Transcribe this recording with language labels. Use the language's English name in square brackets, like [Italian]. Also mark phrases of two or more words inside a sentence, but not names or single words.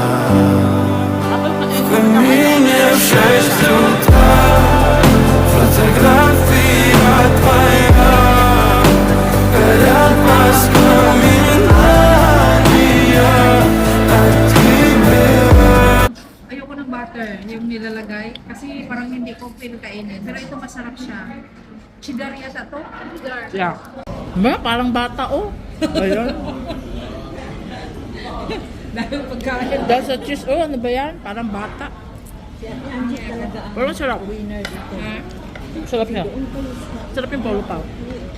[Russian] В камине в 6 утра фотография твоя. Горят воспоминания о тебе. [Filipino] Ayoko ng butter, yung nilalagay. Kasi parang hindi ko pinakainin. Pero ito masarap siya. Cheddar yata to? Cheddar. Yeah. Ba, parang bata oh. Ayun. Dahil pagkain. Dahil sa cheese, oh, ano ba yan? Parang bata. Pero sarap. Sarap siya. Sarap yung polo pao.